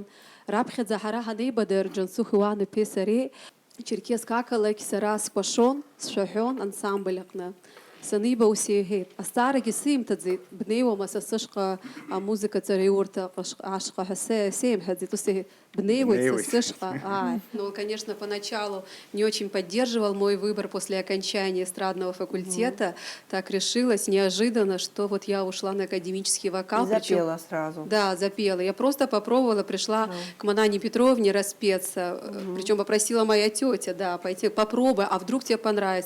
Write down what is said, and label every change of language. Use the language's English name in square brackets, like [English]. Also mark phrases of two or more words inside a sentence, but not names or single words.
[Abkhazian] Раԥхьаӡа ҳара ҳанеибадыр Џьансух Иван-иԥеи сареи Черкесск ақалақь сара сқәашон, сшәаҳәон ансамбль аҟны. Саниба ус иҳәеит, азҵаарагьы симҭаӡеит, бнеиуама са сышҟа амузыкаҵареи урҭ ашҟа ҳәа сеимҳәаӡеит, ус иҳәеит, бнеиуеит са сышҟа. [Russian] Ну, он, конечно, поначалу не очень поддерживал мой выбор после окончания эстрадного факультета. Так решилось неожиданно, что вот я ушла на академический вокал. И запела сразу. Да, запела. Я просто попробовала, пришла к Манане Петровне распеться, причем попросила моя тетя, да, пойти попробуй, а вдруг тебе понравится.